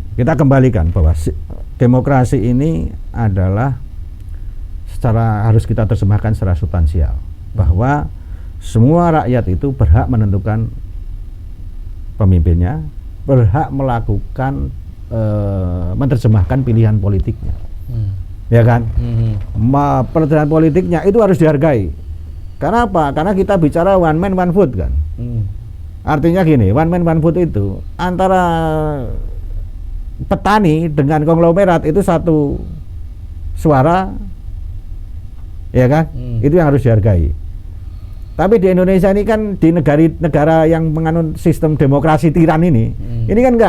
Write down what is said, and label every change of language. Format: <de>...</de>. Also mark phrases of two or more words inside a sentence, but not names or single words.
<id>Kita kembalikan bahwa demokrasi ini adalah harus kita terjemahkan secara substansial, bahwa semua rakyat itu berhak menentukan pemimpinnya, berhak melakukan menerjemahkan pilihan politiknya, ya kan? Pilihan politiknya itu harus dihargai. Karena apa? Karena kita bicara</id> <en>one man one vote</en> <id>kan. Artinya gini,</id> <en>one man one vote</en> <id>itu antara petani dengan konglomerat itu satu suara, ya kan? Itu yang harus dihargai. Tapi di Indonesia ini kan di negara yang menganut sistem demokrasi tiran ini kan enggak.</id>